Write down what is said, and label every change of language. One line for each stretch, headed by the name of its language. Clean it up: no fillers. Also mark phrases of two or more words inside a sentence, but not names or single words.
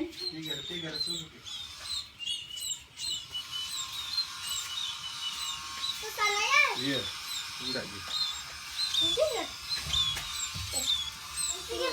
Indonesian: Tiga, Suzuki.
Filipino: Sana yan.
Indonesian: Iya, enggak gitu.
Filipino: Hindi na. Sige.